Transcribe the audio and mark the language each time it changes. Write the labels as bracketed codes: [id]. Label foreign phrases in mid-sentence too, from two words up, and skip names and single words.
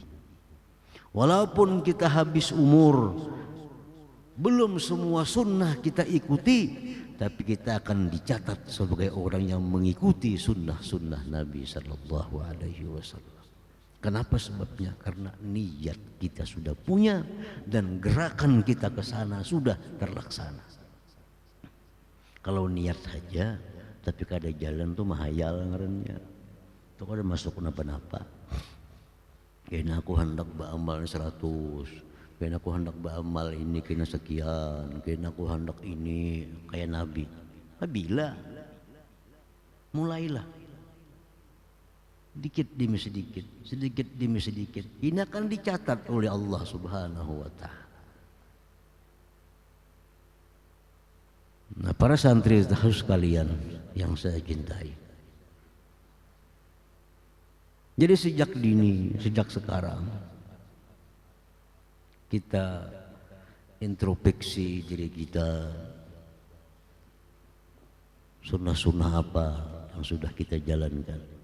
[id] Walaupun kita habis umur, belum semua sunnah kita ikuti, tapi kita akan dicatat sebagai orang yang mengikuti sunnah-sunnah Nabi [ar] صلى الله عليه وسلم. [id] Kenapa sebabnya? Karena niat kita sudah punya dan gerakan kita ke sana sudah terlaksana. [bjn] Kalau niat saja tapi kada jalan tuh mahayal ngarannya. Tuh kada masuk kenapa-napa. Kena aku hendak beramal 100, kena aku hendak beramal ini kena sekian, kena aku hendak ini kayak Nabi. [id] Bila mulailah sedikit demi sedikit, sedikit demi sedikit. Ini akan dicatat oleh [ar] الله سبحانه وتعالى. [id] Nah, para santri harus kalian yang saya cintai. Jadi sejak dini, sejak sekarang kita introspeksi diri kita, sunnah-sunnah apa yang sudah kita jalankan.